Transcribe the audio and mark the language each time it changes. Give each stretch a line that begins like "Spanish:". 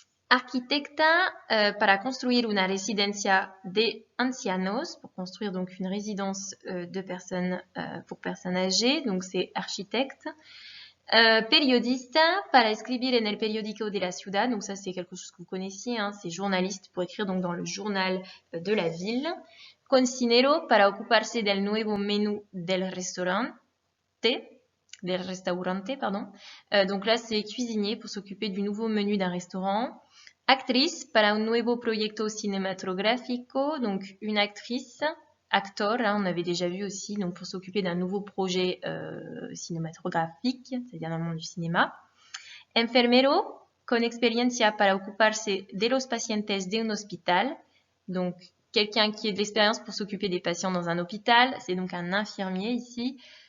Spanish: Arquitecta para construire una residencia de ancianos,
French: pour construire donc une résidence de personnes pour personnes âgées, donc c'est architecte.
Spanish: Periodista para escribir en el periódico de la ciudad,
French: donc ça c'est quelque chose que vous connaissiez, hein, c'est journaliste pour écrire donc dans le journal de la ville.
Spanish: Cocinero para ocuparse del nuevo menú del restaurante,
French: pardon. Donc là c'est cuisinier pour s'occuper du nouveau menu d'un restaurant.
Spanish: Actrice para un nuevo proyecto cinematográfico,
French: donc une actrice. Actor, hein, on avait déjà vu aussi, donc pour s'occuper d'un nouveau projet cinématographique, c'est-à-dire dans le monde du cinéma.
Spanish: Enfermero, con experiencia para ocuparse de los pacientes de un hospital,
French: donc quelqu'un qui ait de l'expérience pour s'occuper des patients dans un hôpital, c'est donc un infirmier ici.